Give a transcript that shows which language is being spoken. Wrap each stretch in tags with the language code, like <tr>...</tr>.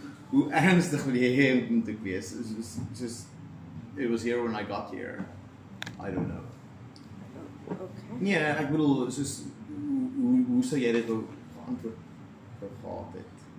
<af>Hoe ernstig wil jy moet ek wees?</af> <en>Just it was here when I got here. I don't know. Okay.</en> <af>Nee, ek bedoel soos hoe sou jy dit antwoord gehad het?</af>